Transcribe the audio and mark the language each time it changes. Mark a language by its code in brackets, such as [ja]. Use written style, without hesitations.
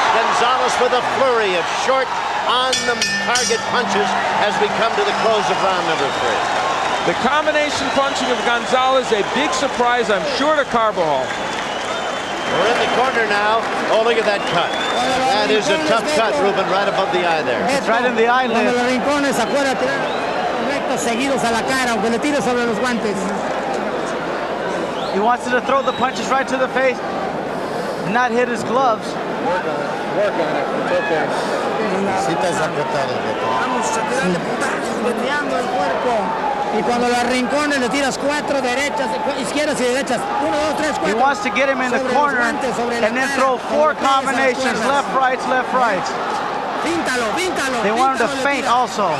[en] Gonzalez with a flurry of short on-the-target punches as we come to the close of round number 3. The combination punching of Gonzalez, a big surprise, I'm sure, to Carbajal. We're in the corner now. Oh, look at that cut. That is a tough cut, Ruben, right above the eye there. It's right in the eyelid. [es] Cuando los rincones, acuérdate, rectos seguidos a la cara, aunque le tire sobre los guantes. [en] He wants to throw the punches right to the face, not hit his gloves. Work on it. It's okay. [es] Sí te sacotaron. Vamos a tirarle putazos, meneando el cuerpo. Y cuando lo arrincones le tiras 4 derechas, izquierdas y derechas. [en] 1, 2, 3, 4. He wants to get him in the corner and then throw 4 combinations, left, rights, left, rights. [es] Píntalo. [en] They want him to feint also.